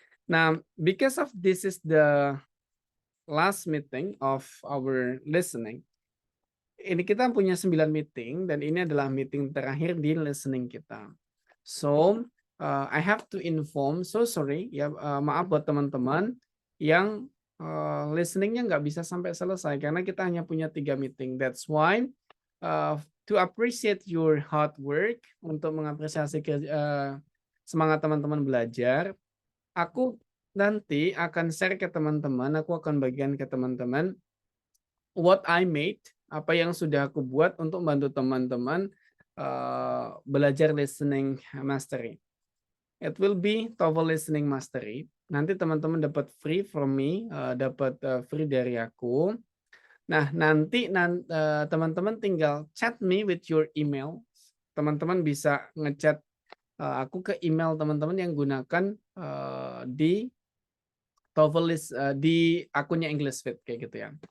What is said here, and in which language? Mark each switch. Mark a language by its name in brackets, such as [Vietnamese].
[English] Nah, because of this is the last meeting of our listening. [Indonesian] Ini kita punya 9 meeting dan ini adalah meeting terakhir di listening kita. [English] So, I have to inform, so sorry [Indonesian] ya, maaf buat teman-teman yang listeningnya nggak bisa sampai selesai karena kita hanya punya 3 meeting. [English] That's why to appreciate your hard work, [Indonesian] untuk mengapresiasi semangat teman-teman belajar, aku nanti akan share ke teman-teman, aku akan bagikan ke teman-teman [English] what I made, [Indonesian] apa yang sudah aku buat untuk membantu teman-teman belajar listening mastery. [English] It will be TOEFL listening mastery. [Indonesian] Nanti teman-teman dapat [English] free from me, [Indonesian] dapat free dari aku. Nah, nanti teman-teman tinggal [English] chat me with your email. [Indonesian] Teman-teman bisa ngechat aku ke email teman-teman yang gunakan di TOEFL di akunnya English Fit kayak gitu ya.